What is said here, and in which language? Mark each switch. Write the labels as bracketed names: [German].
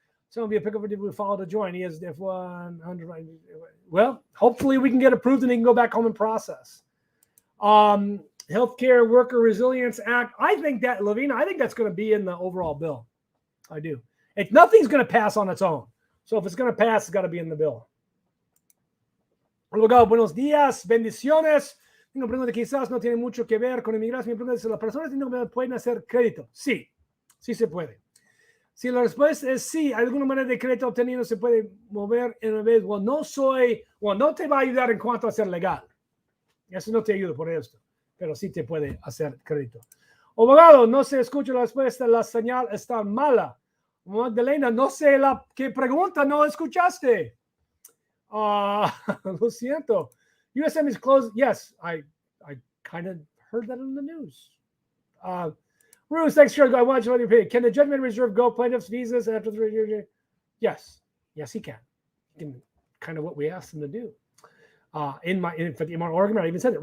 [English] So it'll be a pickup if we follow to join. He has F100. Well, hopefully we can get approved and he can go back home and process. Healthcare Worker Resilience Act. I think that, Lavina, I think that's going to be in the overall bill. I do. Nothing's going to pass on its own. So if it's going to pass, it's got to be in the bill. [Spanish] Luego, buenos días, bendiciones. Tengo una pregunta que quizás no tiene mucho que ver con inmigración. Mi pregunta es, ¿las personas pueden hacer crédito? Sí, sí se puede. Si la respuesta es sí, ¿alguna manera de crédito obtenido se puede mover en una vez? Well, no te va a ayudar en cuanto a ser legal. Eso no te ayuda por esto, pero sí te puede hacer crédito. Abogado, no se escucha la respuesta, la señal está mala. Magdalena, no sé la que pregunta, no escuchaste. Lo siento. [English] USM is closed. Yes, I kind of heard that in the news. Bruce, thanks, Charles. I want you to pay. Can the judgment reserve go plaintiff's visas after 3 years? Yes, he can. He can, kind of what we asked him to do. In my argument, I even said it.